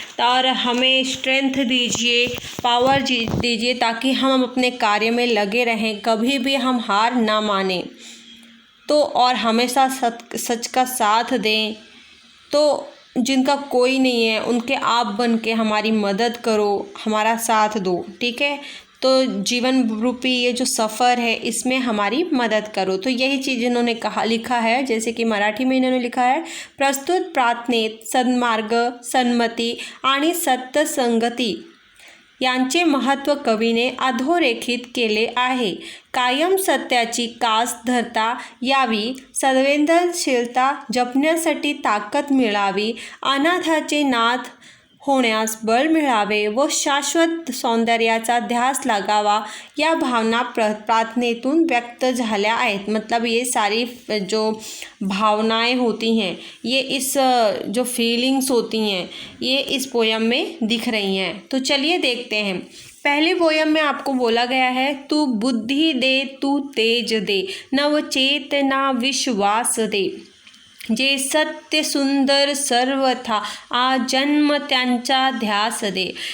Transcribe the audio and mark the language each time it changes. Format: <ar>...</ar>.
<hi>और हमें स्ट्रेंथ दीजिए, पावर दीजिए ताकि हम अपने कार्य में लगे रहें, कभी भी हम हार ना माने तो, और हमेशा सच का साथ दें। तो जिनका कोई नहीं है उनके आप बन के हमारी मदद करो, हमारा साथ दो, ठीक है। तो जीवन रूपी ये जो सफ़र है इसमें हमारी मदद करो। तो यही चीज़ इन्होंने लिखा है। जैसे कि मराठी में इन्होंने लिखा है,</hi> <mr>प्रस्तुत प्रार्थनेत सन्मार्ग, सन्मती आणि सत्य संगती यांचे महत्त्व कवीने अधोरेखित केले आहे। कायम सत्याची कास धरता यावी, संवेदनशीलता जपण्यासाठी ताकद मिळावी, अनाथाचे नाथ होण्यास बळ मिळावे व शाश्वत सौंदर्याचा ध्यास लागावा, या भावना प्रार्थनेतून व्यक्त झाल्या आहेत।</mr> <hi>मतलब ये सारी जो भावनाएं होती हैं, ये इस जो फीलिंग्स होती हैं ये इस पोयम में दिख रही हैं। तो चलिए देखते हैं। पहले पोयम में आपको बोला गया है,</hi> <mr>तू बुद्धि दे, तू तेज दे, नवचेतना विश्वास दे, जे सत्य सुंदर सर्वथा आजन्म त्यांचा ध्यास दे।</mr>